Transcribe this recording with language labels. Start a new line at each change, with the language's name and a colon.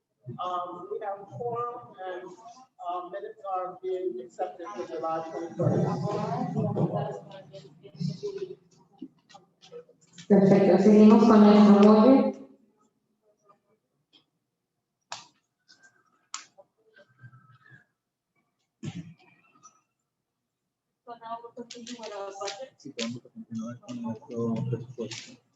English: We have a quorum and minutes are being accepted for July 21st.
Spanish: Perfecto, seguimos con nuestro molde.
English: So now we'll continue with our budget.
Spanish: Sí, podemos continuar con nuestro presupuesto.